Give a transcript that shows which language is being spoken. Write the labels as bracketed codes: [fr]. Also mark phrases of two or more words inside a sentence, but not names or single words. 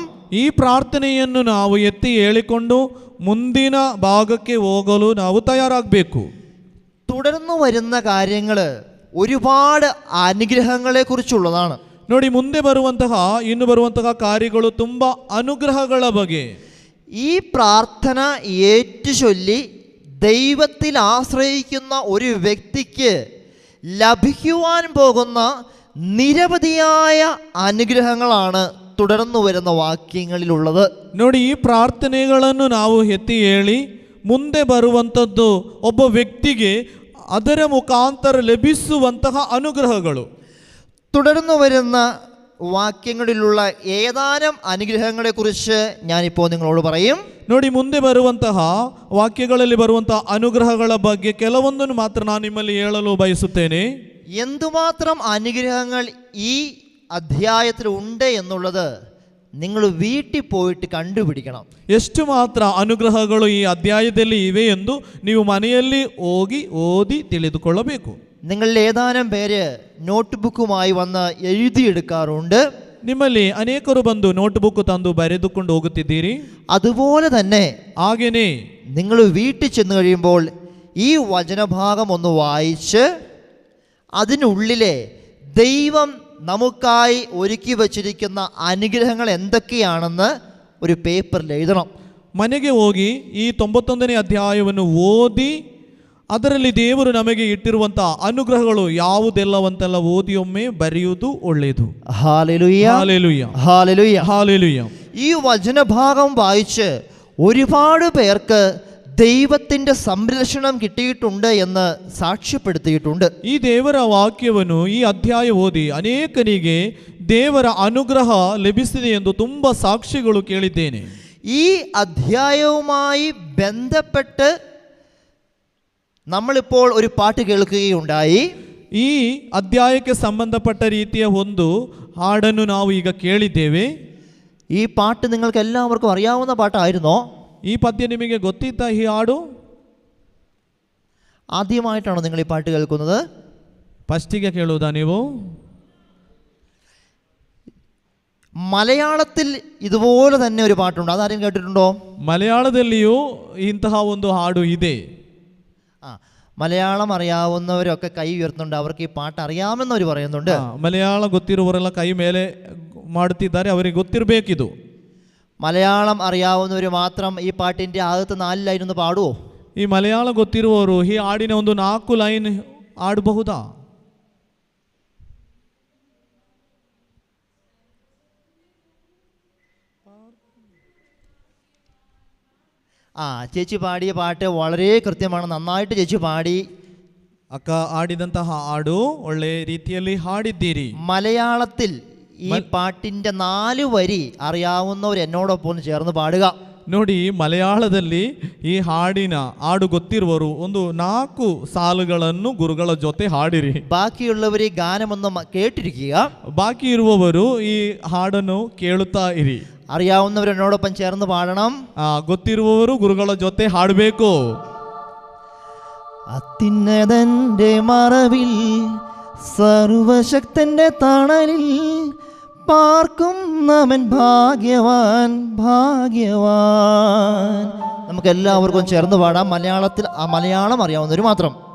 [kn] ಈ ಪ್ರಾರ್ಥನೆಯನ್ನು ನಾವು ಎತ್ತಿ ಹೇಳಿಕೊಂಡು ಮುಂದಿನ ಭಾಗಕ್ಕೆ ಹೋಗಲು ನಾವು ತಯಾರಾಗಬೇಕು. [ml] തുടർന്നു വരുന്ന കാര്യങ്ങൾ ഒരുപാട് അനുഗ്രഹങ്ങളെ കുറിച്ചുള്ളതാണ്. [kn] ನೋಡಿ, ಮುಂದೆ ಇನ್ನು ಬರುವಂತಹ ಕಾರ್ಯಗಳು ತುಂಬಾ ಅನುಗ್ರಹಗಳ ಬಗ್ಗೆ. [ml] ഈ പ്രാർത്ഥന ഏറ്റു ചൊല്ലി ദൈവത്തിൽ ആശ്രയിക്കുന്ന ഒരു വ്യക്തിക്ക് ലഭിക്കുവാൻ പോകുന്ന നിരവധിയായ അനുഗ്രഹങ്ങളാണ് തുടർന്നു വരുന്ന വാക്യങ്ങളിലുള്ളത്. [kn] ನೋಡಿ, ಈ ಪ್ರಾರ್ಥನೆಗಳನ್ನು ನಾವು ಎತ್ತಿ ಹೇಳಿ ಮುಂದೆ ಬರುವಂಥದ್ದು ಒಬ್ಬ ವ್ಯಕ್ತಿಗೆ ಅದರ ಮುಖಾಂತರ ಲಭಿಸುವಂತಹ ಅನುಗ್ರಹಗಳು. [ml] തുടർന്നു വരുന്ന വാക്യങ്ങളിലുള്ള ഏതാനും അനുഗ്രഹങ്ങളെക്കുറിച്ച് ഞാനിപ്പോൾ നിങ്ങളോട് പറയും. [kn] ನೋಡಿ, ಮುಂದೆ ಬರುವಂತಹ ವಾಕ್ಯಗಳಲ್ಲಿ ಬರುವಂತಹ ಅನುಗ್ರಹಗಳ ಬಗ್ಗೆ ಕೆಲವೊಂದನ್ನು ಮಾತ್ರ ನಾನು ನಿಮ್ಮಲ್ಲಿ ಹೇಳಲು ಬಯಸುತ್ತೇನೆ. [ml] എന്തുമാത്രം അനുഗ്രഹങ്ങൾ ഈ അധ്യായത്തിൽ ഉണ്ട് എന്നുള്ളത് നിങ്ങൾ വീട്ടിൽ പോയിട്ട് കണ്ടുപിടിക്കണം. [kn] ಎಷ್ಟು ಮಾತ್ರ ಅನುಗ್ರಹಗಳು ಈ ಅಧ್ಯಾಯದಲ್ಲಿ ಇವೆ ಎಂದು ನೀವು ಮನೆಯಲ್ಲಿ ಹೋಗಿ ಓದಿ ತಿಳಿದುಕೊಳ್ಳಬೇಕು. [ml] നിങ്ങളിൽ ഏതാനും പേര് നോട്ട്ബുക്കുമായി വന്ന് എഴുതിയെടുക്കാറുണ്ട്. [kn] ನಿಮ್ಮಲ್ಲಿ ಅನೇಕರು ಬಂದು ನೋಟ್ಬುಕ್ ತಂದು ಬರೆದುಕೊಂಡು ಹೋಗುತ್ತಿದ್ದೀರಿ. [ml] അതുപോലെ തന്നെ [kn] ಹಾಗೇನೆ [ml] നിങ്ങൾ വീട്ടിൽ ചെന്ന് കഴിയുമ്പോൾ ഈ വചനഭാഗം ഒന്ന് വായിച്ച് അതിനുള്ളിലെ ദൈവം നമുക്കായി ഒരുക്കി വച്ചിരിക്കുന്ന അനുഗ്രഹങ്ങൾ എന്തൊക്കെയാണെന്ന് ഒരു പേപ്പറിൽ എഴുതണം. [kn] ಮನೆಗೆ ಹೋಗಿ ಈ 91ನೇ ಅಧ್ಯಾಯವನ್ನು ಓದಿ ಅದರಲ್ಲಿ ದೇವರು ನಮಗೆ ಇಟ್ಟಿರುವಂತಹ ಅನುಗ್ರಹಗಳು ಯಾವುದೆಲ್ಲವಂತೆಲ್ಲ ಓದಿ ಒಮ್ಮೆ ಬರೆಯುವುದು ಒಳ್ಳೆಯದು. [ml] ഹല്ലേലൂയ, ഹല്ലേലൂയ, ഹല്ലേലൂയ, ഹല്ലേലൂയ. ഈ വചനഭാഗം വായിച്ച് ഒരുപാട് പേർക്ക് ദൈവത്തിൻ്റെ സംരക്ഷണം കിട്ടിയിട്ടുണ്ട് എന്ന് സാക്ഷ്യപ്പെടുത്തിയിട്ടുണ്ട്. [kn] ಈ ದೇವರ ವಾಕ್ಯವನ್ನು ಈ ಅಧ್ಯಾಯ ಓದಿ ಅನೇಕನಿಗೆ ದೇವರ ಅನುಗ್ರಹ ಲಭಿಸಿದೆ ಎಂದು ತುಂಬ ಸಾಕ್ಷಿಗಳು ಕೇಳಿದ್ದೇನೆ. [ml] ഈ അധ്യായവുമായി ബന്ധപ്പെട്ട് നമ്മളിപ്പോൾ ഒരു പാട്ട് കേൾക്കുകയുണ്ടായി. [kn] ಈ ಅಧ್ಯಾಯಕ್ಕೆ ಸಂಬಂಧಪಟ್ಟ ರೀತಿಯ ಒಂದು ಹಾಡನ್ನು ನಾವು ಈಗ ಕೇಳಿದ್ದೇವೆ. [ml] ഈ പാട്ട് നിങ്ങൾക്ക് എല്ലാവർക്കും അറിയാവുന്ന പാട്ടായിരുന്നോ? [kn] ಈ ಪದ್ಯ ನಿಮಗೆ ಗೊತ್ತಿತ್ತಾ? ಈ ಹಾಡು [ml] ആദ്യമായിട്ടാണോ നിങ്ങൾ ഈ പാട്ട് കേൾക്കുന്നത്? [kn] ಫಸ್ಟಿಗೆ ಕೇಳುವುದಾ ನೀವು? [ml] മലയാളത്തിൽ ഇതുപോലെ തന്നെ ഒരു പാട്ടുണ്ട്, അതാരും കേട്ടിട്ടുണ്ടോ? [kn] മലയാളದಲ್ಲಿಯೂ ಇಂತಹ ಒಂದು ಹಾಡು ಇದೆ. [ml] മലയാളം അറിയാവുന്നവരൊക്കെ കൈ ഉയർത്തുന്നുണ്ട്, അവർക്ക് ഈ പാട്ട് അറിയാമെന്നവർ പറയുന്നുണ്ട്. [kn] മലയാളം ಗೊತ್ತಿರುವವರೆಲ್ಲ ಕೈ ಮೇಲೆ ಮಾಡುತ್ತಿದ್ದಾರೆ, ಅವರಿಗೆ ಗೊತ್ತಿರಬೇಕಿದು. [ml] മലയാളം അറിയാവുന്നവർ മാത്രം ഈ പാട്ടിൻ്റെ ആദ്യത്തെ 4 ലൈൻ ഒന്ന് പാടുവോ? [kn] ಈ ಮಲಯಾಳ ಗೊತ್ತಿರುವವರು ಈ ಹಾಡಿನ ಒಂದು 4 ಲೈನ್ ಹಾಡಬಹುದಾ? [ml] ചേച്ചി പാടിയ പാട്ട് വളരെ കൃത്യമാണ്, നന്നായിട്ട് ചേച്ചി പാടി. [kn] ಅಕ್ಕ ಹಾಡಿದಂತಹ ಹಾಡು ಒಳ್ಳೆ ರೀತಿಯಲ್ಲಿ ಹಾಡಿದ್ದೀರಿ. [ml] മലയാളത്തിൽ ഈ പാട്ടിൻ്റെ 4 വരി അറിയാവുന്നവർ എന്നോടൊപ്പം ചേർന്ന് പാടുക. [kn] ನೋಡಿ, ಮಲಯಾಳದಲ್ಲಿ ಈ ಹಾಡು ಗೊತ್ತಿರುವವರು ಒಂದು 4 ಸಾಲುಗಳನ್ನು ಗುರುಗಳ ಜೊತೆ ಹಾಡಿರಿ. [ml] ബാക്കിയുള്ളവർ ഈ ഗാനമൊന്നും കേട്ടിരിക്കുക, [kn] ಬಾಕಿ ಇರುವವರು ಈ ಹಾಡನ್ನು ಕೇಳುತ್ತಾ ಇರಿ. [ml] അറിയാവുന്നവർ എന്നോടൊപ്പം ചേർന്ന് പാടണം. [kn] ಗೊತ್ತಿರುವವರು ಗುರುಗಳ ಜೊತೆ ಹಾಡಬೇಕು. [ml] അത്യുന്നതന്റെ മറവിൽ സർവശക്തന്റെ തണലിൽ പാർക്കുന്നവൻ ഭാഗ്യവാൻ ഭാഗ്യവാൻ. നമുക്ക് എല്ലാവർക്കും ചേർന്ന് പാടാം. മലയാളത്തിൽ മലയാളം അറിയാവുന്നവർ മാത്രം.